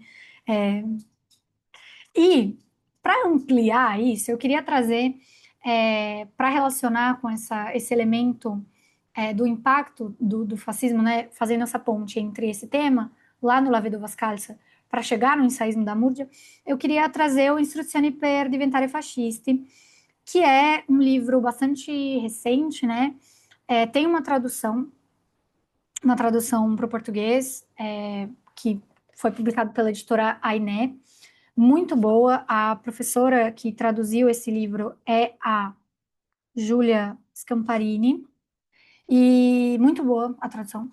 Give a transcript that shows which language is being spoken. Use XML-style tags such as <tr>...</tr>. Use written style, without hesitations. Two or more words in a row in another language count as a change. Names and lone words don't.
<pt>É, e para ampliar isso, eu queria trazer, para relacionar com esse elemento do impacto do fascismo, né, fazendo essa ponte entre esse tema, lá no La Vedova Scalza, para chegar no ensaísmo da Murgia, eu queria trazer o Istruzioni per diventare fascisti, que é um livro bastante recente, né? Tem uma tradução para o português, que foi publicado pela editora Ainé, muito boa. A professora que traduziu esse livro é a Giulia Scamparini, e muito boa a tradução.</pt>